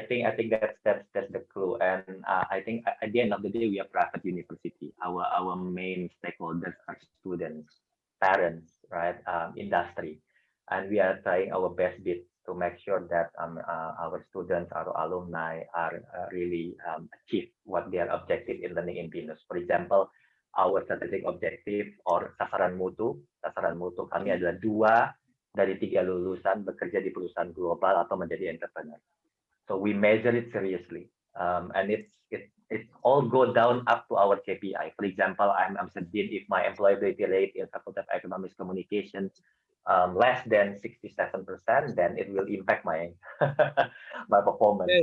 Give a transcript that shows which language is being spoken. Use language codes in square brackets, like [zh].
[en] I think that's the clue, and I think at the end of the day we are private university. Our main stakeholders are students, parents, right, industry, and we are trying our best bit to make sure that our students, our alumni, are really achieve what their objective in learning in BINUS. For example, our strategic objective or [id] sasaran mutu kami adalah 2 dari 3 lulusan bekerja di perusahaan global atau menjadi entrepreneur. [en] So we measure it seriously, and it's all go down up to our KPI. For example, I'm dean. If my employability rate in Faculty of Economics Communications less than 67%, then it will impact my my performance.